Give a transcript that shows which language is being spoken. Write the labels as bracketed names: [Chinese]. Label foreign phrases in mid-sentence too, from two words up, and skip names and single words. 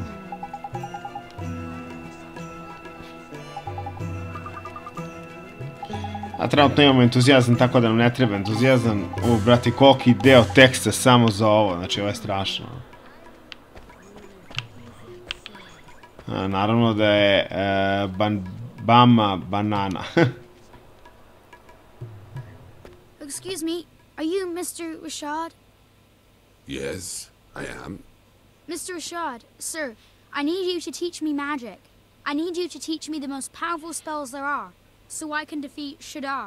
[Serbian] A trenutno imamo entuzijazam, tako da nam ne treba entuzijazam. Ovo, brate, koliki deo teksta samo za ovo, znači ovo je strašno. Naravno da je Bama banana. [English] Excuse me, are you Mr. Rashad? Yes, I am. Mr. Rashad, sir, I need you to teach me magic. I need you to teach me the most powerful spells there are, so I can defeat Shadar.